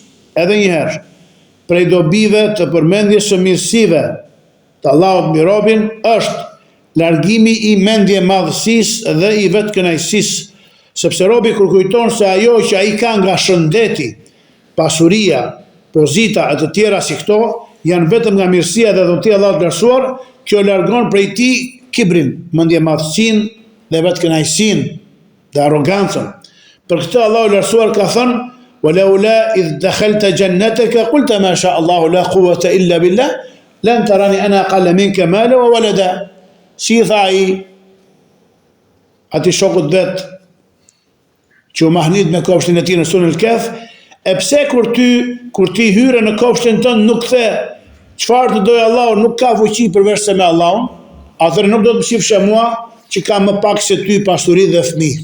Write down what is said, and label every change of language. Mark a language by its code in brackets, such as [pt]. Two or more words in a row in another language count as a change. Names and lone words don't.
[sq] Edhe një herë, prej dobive të përmendjes së mirësive të Allahut mbi robin është largimi i mendje madhësisë dhe i vetë kënaqësisë, sepse robi kur kujton se ajo që ai ka nga shëndeti, pasuria, pozita e të tjera si këto janë vetëm nga mirësia dhe dhuntia e Allahut lartësuar, kjo largon prej tij kibrin, mendje madhësinë dhe vetë kënaqësinë dhe arrogancën. Për këtë Allahu lartësuar ka thënë: [ar] "ولولا إذ دخلت جنتك قلت ما شاء الله لا قوة إلا بالله لن ترني أنا أقل منك مالا وولدا." [sq] Si tha ai ati shokut vet që u mahnit me kopshtin e tij në surën Al-Kahf, e pse kur ti hyre në kopshtin tënd nuk the çfarë të dojë Allahu, nuk ka fuqi përveç se me Allahun, atëherë nuk do të më shifshe mua që kam më pak se ty pasuri dhe fëmijë.